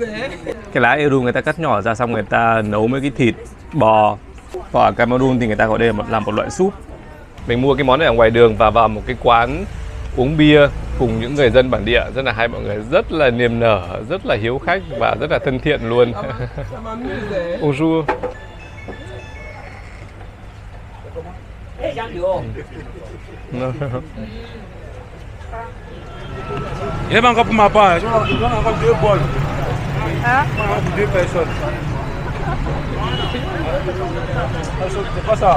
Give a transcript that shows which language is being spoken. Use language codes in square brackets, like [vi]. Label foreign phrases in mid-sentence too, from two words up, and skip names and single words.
[vi] Cái lá Eru người ta cắt nhỏ ra xong người ta nấu với cái thịt bò. Và ở Cameroon thì người ta gọi đây là một loại súp. Mình mua cái món này ở ngoài đường và vào một cái quán uống bia cùng những người dân bản địa, rất là hay, mọi người rất là niềm nở, rất là hiếu khách và rất là thân thiện luôn. [fr] Bonjour. Il est encore pour ma part, j'en ai encore 2 bols. Pour 2 personnes. C'est pas ça.